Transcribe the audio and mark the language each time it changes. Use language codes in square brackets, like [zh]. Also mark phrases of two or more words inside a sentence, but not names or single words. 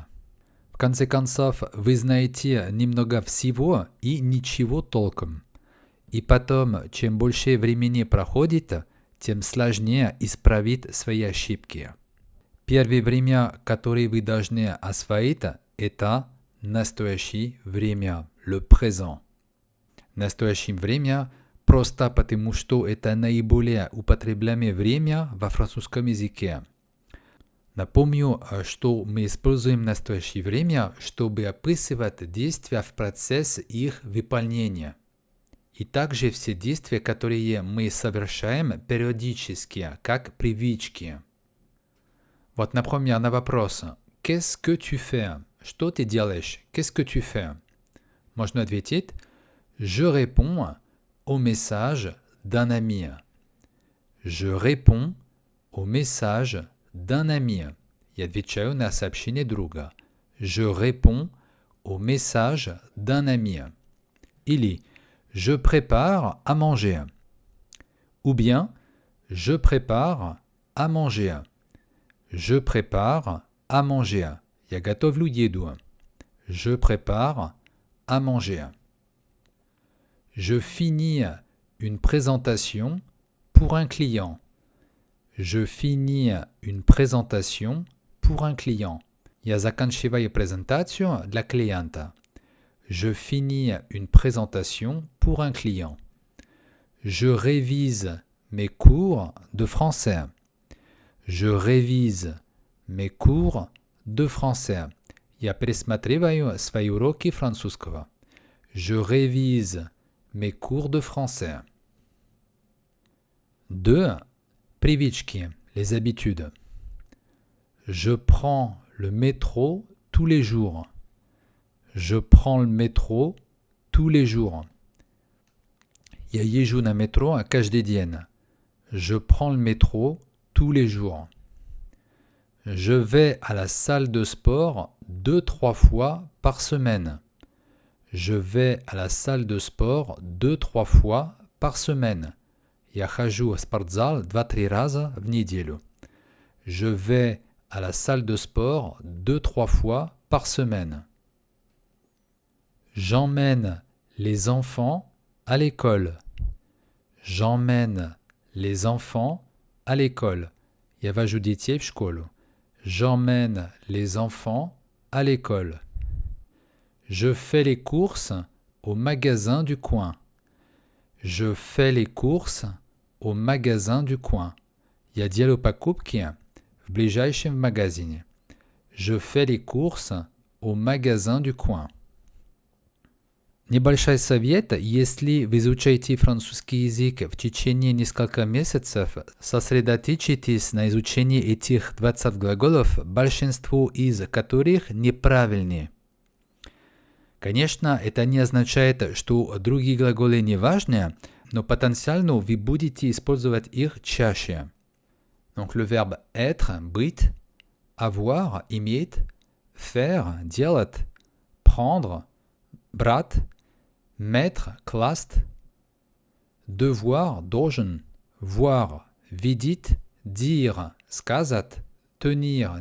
[ru] В конце концов, вы знаете немного всего и ничего толком. И потом, чем больше времени проходит, тем сложнее исправить свои ошибки. Первое время, которое вы должны освоить, это настоящее время, [fr] le présent. [ru] Настоящее время просто потому, что это наиболее употребляемое время во французском языке. Напомню, что мы используем настоящее время, чтобы описывать действия в процессе их выполнения. И также все действия, которые мы совершаем периодически, как привычки. Вот, например, на вопрос [fr] «Qu'est-ce que tu fais?» [ru] Что ты делаешь? [fr] Qu'est-ce que tu fais? [ru] Можно ответить [fr] «Je réponds au message d'un ami». Je réponds au message d'un ami. [ru] Я отвечаю на сообщение друга. [fr] Je réponds au message d'un ami. Или je prépare à manger. Ou bien je prépare à manger. Je prépare à manger. [ru] Я готовлю еду. [fr] Je prépare à manger. Je finis une présentation pour un client. Je finis une présentation pour un client. [ru] Я заканчиваю презентацию для клиента. [fr] Je finis une présentation pour un client. Je révise mes cours de français. Je révise mes cours de français. [ru] Я пересматриваю свои уроки французского. [fr] Je révise mes cours de français. [ru] 2. Привычки, [fr] les habitudes. Je prends le métro tous les jours. Je prends le métro tous les jours. [ru] Я езжу на метро каждый день. [fr] Je prends le métro tous les jours. Je vais à la salle de sport 2-3 fois par semaine. Je vais à la salle de sport 2-3 fois par semaine. [ru] Я хожу в спортзал 2-3 раза в неделю. [fr] Je vais à la salle de sport 2-3 fois par semaine. J'emmène les enfants à l'école. J'emmène les enfants à l'école. [ru] Я вожу детей в школу. [fr] J'emmène les enfants à l'école. Je fais les courses au magasin du coin. Je fais les courses au magasin du coin. [ru] Я делаю покупки в ближайшем магазине. [fr] Je fais les courses au magasin du coin. [ru] Небольшой совет, если вы изучаете французский язык в течение нескольких месяцев, сосредоточьтесь на изучении этих 20 глаголов, большинство из которых неправильные. Конечно, это не означает, что другие глаголы не важны, но потенциально вы будете использовать их чаще. [fr] Donc le verbe être, [ru] быть, avoir, иметь, faire, делать, prendre, брать, [fr] mettre, класть, devoir, должен, voir, видеть, dire, сказать, tenir,